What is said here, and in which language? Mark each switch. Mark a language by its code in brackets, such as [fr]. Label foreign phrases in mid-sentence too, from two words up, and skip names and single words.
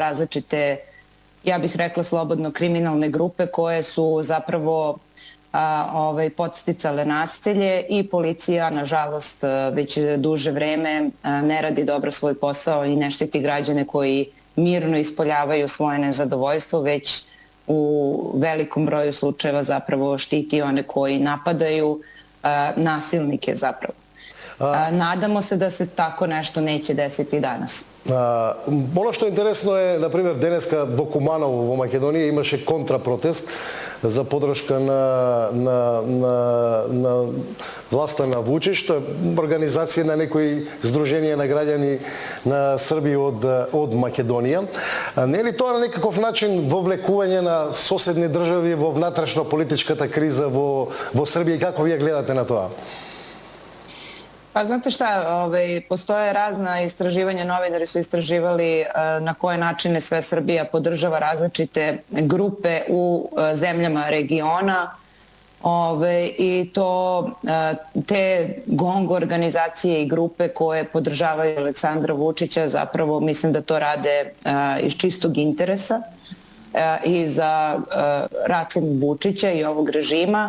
[sr] različite, ja bih rekla slobodno, kriminalne grupe koje su zapravo podsticale nasilje i policija, nažalost, već duže vreme ne radi dobro svoj posao i ne štiti građane koji mirno ispoljavaju svoje nezadovoljstvo, već u velikom broju slučajeva zapravo štiti one koji napadaju nasilnike zapravo. Nadamo se da se tako nešto neće desiti danas. [hr] Ono što je interesno je, na primjer, [mk] денеска во Куманово во Македонија имаше контрапротест за подршка на власта на Вучич, тоа е организација на некои здруженија на граѓани на Србија од Македонија. Не е ли тоа на некаков начин вовлекување на соседни држави во внатрешно политичката криза во Србија и како вие гледате на тоа? [sr] Pa znate šta, postoje razna istraživanja, novinari su istraživali na koje načine sve Srbija podržava različite grupe u zemljama regiona i to te GONG organizacije i grupe koje podržavaju Aleksandra Vučića zapravo mislim da to rade iz čistog interesa i za račun Vučića i ovog režima.